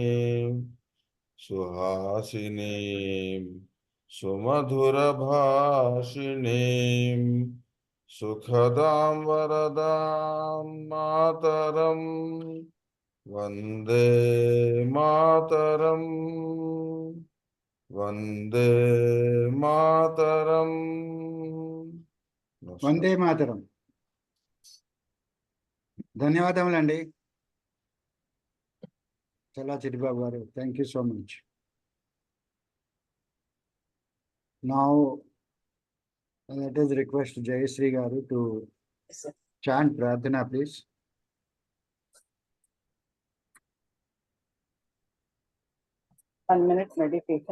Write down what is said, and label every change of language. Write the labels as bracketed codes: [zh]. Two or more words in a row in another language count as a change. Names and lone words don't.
[sa] सुहासिनीं सुमधुर भाषिणीं सुखदां वरदां मातरम् वन्दे मातरम् वन्दे मातरम्. వందే మాతరం. [te] ధన్యవాదములండి చల్లా చిట్టిబాబు గారు. [en] thank you so much. నౌ let us request Jayashree garu to chant Pradhana, please. One minute meditation.